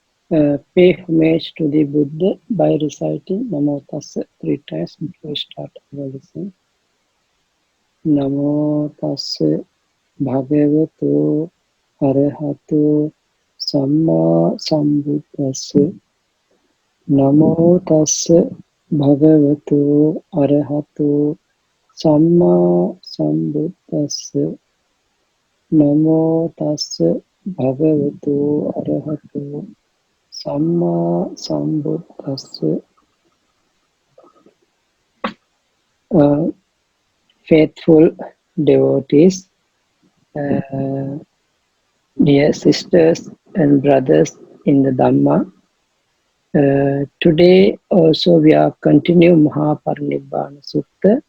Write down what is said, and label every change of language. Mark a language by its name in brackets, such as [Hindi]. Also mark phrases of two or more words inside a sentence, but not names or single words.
[English] Pay homage to the Buddha by reciting [Pali] Namo Tassa [English] 3 times before we start our lesson. [Pali] Namo Tassa Bhagavato Arahato Samma Sambuddhassa. Namo Tassa Bhagavato Arahato Samma Sambuddhassa. Namo Tassa Bhagavato Arahato Samma Sambuddhassa. [English] Faithful devotees, dear sisters and brothers in the Dhamma, today also we are continuing Mahaparinibbana Sutta.